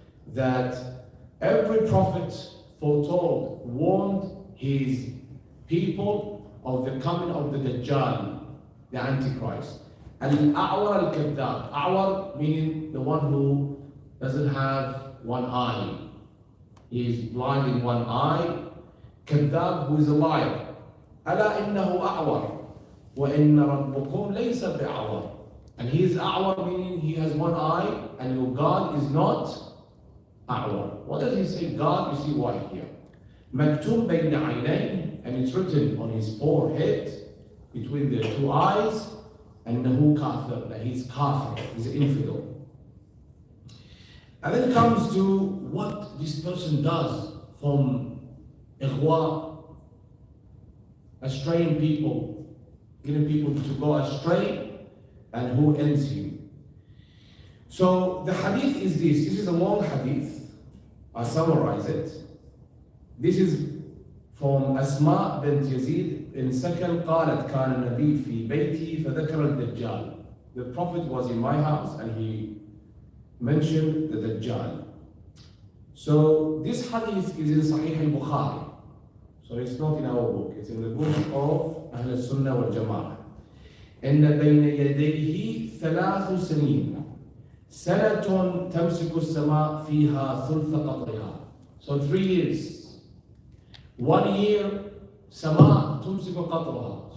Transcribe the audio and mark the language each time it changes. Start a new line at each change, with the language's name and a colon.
English: that every prophet foretold, warned his people of the coming of the Dajjal, the Antichrist. Al-A'war al-Kadhdhab. A'war meaning the one who doesn't have one eye. He is blind in one eye. Kadhdhab, who is a liar.
Arabic: ألا إنه أعور وإن ربكم ليس بأعور.
English: And he is A'war, meaning he has one eye, and your God is not A'war. What does he say? God, you see white here.
Arabic: مكتوب بين عينيه,
English: and it's written on his forehead, between the two eyes,
Arabic: أنه كافر,
English: that he's kafir, he's an infidel. And then it comes to what this person does from ighwa, astraying people, getting people to go astray, and who ends him. So the hadith is this. This is a long hadith. I'll summarize it. This is from Asma bint Yazid in Sakal
Arabic: قالت كان النبي في بيتي فذكر الدجال.
English: The Prophet was in my house and he mentioned the Dajjal. So this hadith is in Sahih al-Bukhari. So it's not in our book. It's in the book of Ahl al-Sunnah wal-Jama'ah.
Arabic: إن بين يديه 3 سنين سنة تمسك السماء فيها ثلث قطرها.
English: So 3 years. 1 year,
Arabic: سماء تمسك قطرها.